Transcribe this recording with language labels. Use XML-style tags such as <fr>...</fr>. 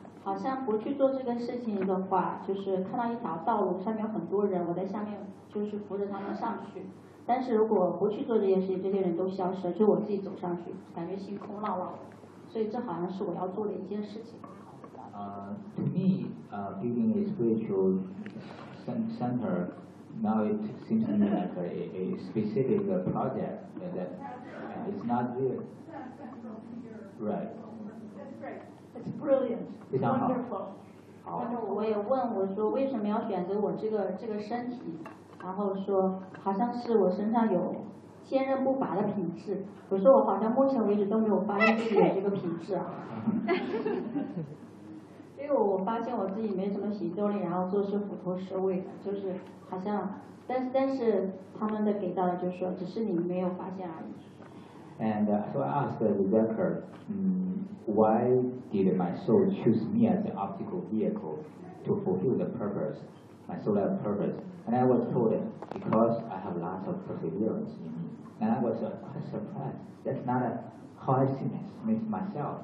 <zh>好像不去做这个事情的话，就是看到一条道路上面有很多人，我在下面就是扶着他们上去，但是如果不去做这件事情，这些人都消失了，就我自己走上去，感觉心空落落，所以这好像是我要做的一件事情。</zh> <en>To me, building a spiritual center now it seems to me like a specific project that is not good. Right. It's brilliant. Wonderful.</en> <zh>我也问我说为什么要选择我这个身体，然后说好像是我身上有坚韧不拔的品质。我说我好像目前为止都没有发现自己有这个品质啊。因为我发现我自己没什么行动力，然后做事虎头蛇尾的，就是好像，但是他们的给到的就是说只是你没有发现而已。</zh> <en>And so I asked the record, why did my soul choose me as the optical vehicle to fulfill the purpose, my soul level purpose? And I was told it because I have lots of perseverance in me. And I was quite surprised. That's not how I see myself.</en>